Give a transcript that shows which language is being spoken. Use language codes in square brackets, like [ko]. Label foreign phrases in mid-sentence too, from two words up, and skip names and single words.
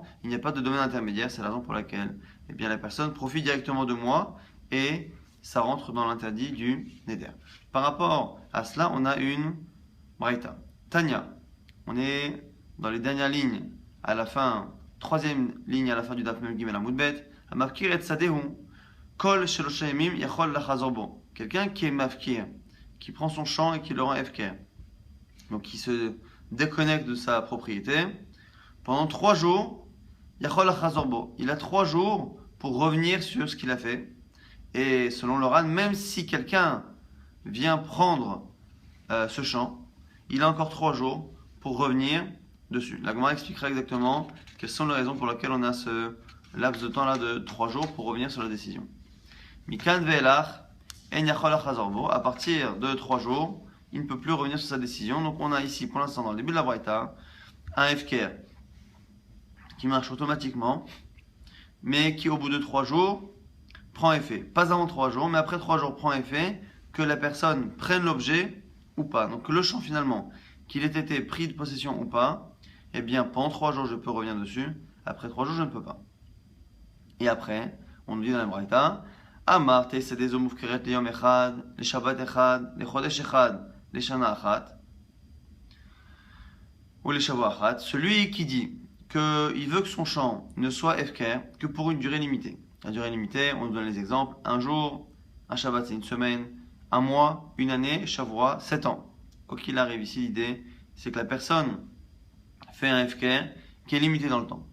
[fr] Il n'y a pas de domaine intermédiaire, c'est la raison pour laquelle eh bien, la personne profite directement de moi et ça rentre dans l'interdit du neder. Par rapport à cela, on a une braïta. Tanya, on est dans les dernières lignes, à la fin, troisième ligne à la fin du [he] דף מ"ג עמוד ב, מפקיר את שדהו כל שלשה ימים יכול לחזור בו. [fr] Quelqu'un qui est mafkir, qui prend son champ et qui le rend FK, donc qui se déconnecte de sa propriété, pendant 3 jours, [he] יכול לחזור בו. [fr] Il a 3 jours pour revenir sur ce qu'il a fait. Et selon le Ran, même si quelqu'un vient prendre ce champ, il a encore 3 jours pour revenir dessus. La Gemara expliquera exactement quelles sont les raisons pour lesquelles on a ce laps de temps là de 3 jours pour revenir sur la décision. [he] מכאן ואילך אין יכול לחזור בו. [fr] À partir de 3 jours, il ne peut plus revenir sur sa décision. Donc on a ici, pour l'instant, dans le début de la braïta, un FKR qui marche automatiquement, mais qui au bout de 3 jours prend effet. Pas avant 3 jours, mais après 3 jours prend effet, que la personne prenne l'objet ou pas. Donc le champ finalement, qu'il ait été pris de possession ou pas, eh bien pendant 3 jours je peux revenir dessus, après 3 jours je ne peux pas. Et après, on nous dit dans la braïta, [he] אמר שדה זו מופקרת ליום אחד לשבת אחת לחדש אחד לשנה אחת, [fr] ou [he] לשבוע אחד, [fr] celui qui dit qu'il veut que son champ ne soit FKR que pour une durée limitée. La durée limitée, on nous donne les exemples, un jour, un Shabbat c'est une semaine, un mois, une année, Shavua, 7 ans. Quoi qu'il arrive ici, l'idée c'est que la personne fait un FKR qui est limité dans le temps.